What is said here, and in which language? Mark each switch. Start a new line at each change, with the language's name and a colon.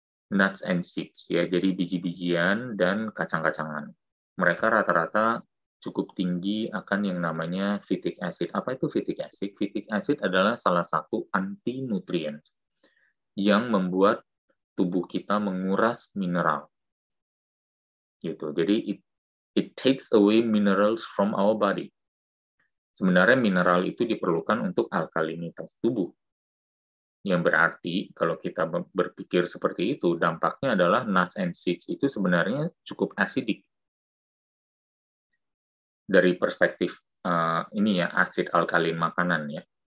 English: Nuts and seeds
Indonesian: ya, jadi biji-bijian dan kacang-kacangan. Mereka rata-rata cukup tinggi akan yang namanya phytic acid. Apa itu phytic acid? Phytic acid adalah salah satu antinutrien yang membuat tubuh kita menguras mineral. Gitu.
English: Jadi it takes away minerals from our body.
Indonesian: Sebenarnya mineral itu diperlukan untuk alkalinitas tubuh. Yang berarti kalau kita berpikir seperti itu, dampaknya adalah
English: nuts and seeds
Indonesian: itu sebenarnya cukup acidic. Dari perspektif ini ya, asid alkalin makanan ya.